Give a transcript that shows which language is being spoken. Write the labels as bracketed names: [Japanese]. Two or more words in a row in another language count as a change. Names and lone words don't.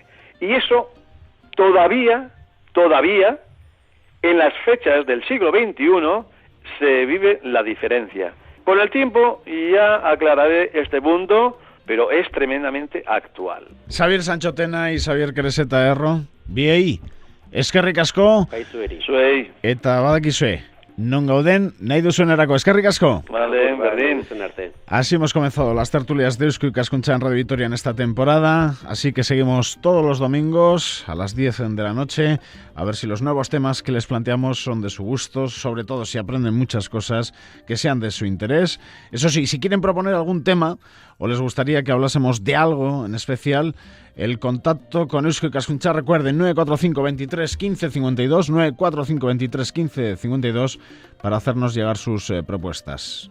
[Spanish] Y eso todavía, en las fechas del siglo XXI, se vive la diferencia. Con el tiempo ya aclararé este punto, pero es tremendamente actual. [Basque] Xavier Sancho Tena y Xavier Creseta Erro, biei, eskerrik asko, Kaitzueri. Zuei, eta badakizue, non gauden, nahi duzuenerako, eskerrik asko. vale, berdin. Arte. [Spanish] Así hemos comenzado las tertulias de Eusko Ikaskuntza en Radio Vitoria en esta temporada, así que seguimos todos los domingos a las 10 de la noche, a ver si los nuevos temas que les planteamos son de su gusto, sobre todo si aprenden muchas cosas que sean de su interés. Eso sí, si quieren proponer algún tema o les gustaría que hablásemos de algo en especial, el contacto con Eusko Ikaskuntza, recuerden, 945 23 15 52, 945 23 15 52, para hacernos llegar sus propuestas.